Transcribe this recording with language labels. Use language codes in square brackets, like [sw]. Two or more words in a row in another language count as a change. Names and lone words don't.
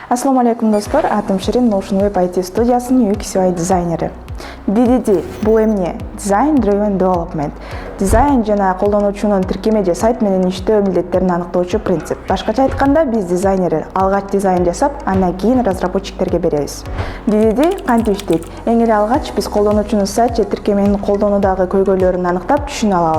[uz] Assalomu alaykum do'stlar, atim Shirin, Notion Web IT studiyasining UX UI dizayneri. [ky] DDD bu эмне? [en] Design Driven Development. [ky] Дизайн жана колдонуучунун тиркеме же сайт менен иштөө милдеттерин аныктоочу принцип. Башкача айтканда, биз дизайнерлер алгач дизайн жасап, андан кийин разработчиктерге беребиз. DDD кантип иштейт? Эң эле алгач биз колдонуучунун сайт же тиркеменин колдонуудагы көйгөйлөрүн аныктап, түшүнө алабыз.